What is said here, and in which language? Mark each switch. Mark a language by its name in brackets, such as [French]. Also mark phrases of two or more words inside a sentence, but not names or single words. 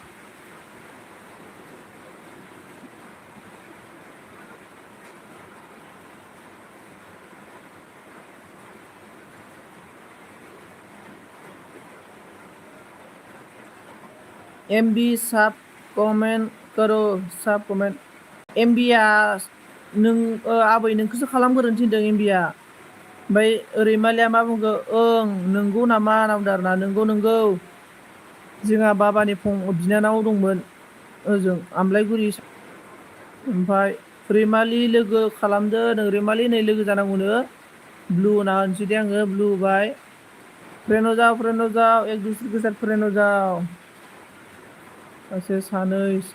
[Hindi] एमबी सब कमेंट करो सब कमेंट एमबिया नों [Bodo] आबै नोंखौसो खालामग्रोनो थिनदों एमबिया ओमफ्राय रैमालिया मा बुंखो ओं नंगौ नामा होनना बुंदों आरोना नंगौ जोंहा बाबानि बिनानाव दंमोन ओजों आमलायगुरि ओमफ्राय रैमालि लोगो खालामदो नों रैमालि नै लोगो जानांगौनो ब्लु होना होनोसै दे आङो ब्लु होबाय [Hindi] फ्रेन्ड हो जाओ एक दूसरे के साथ फ्रेन्ड हो जाओ [Bodo] सासे सानै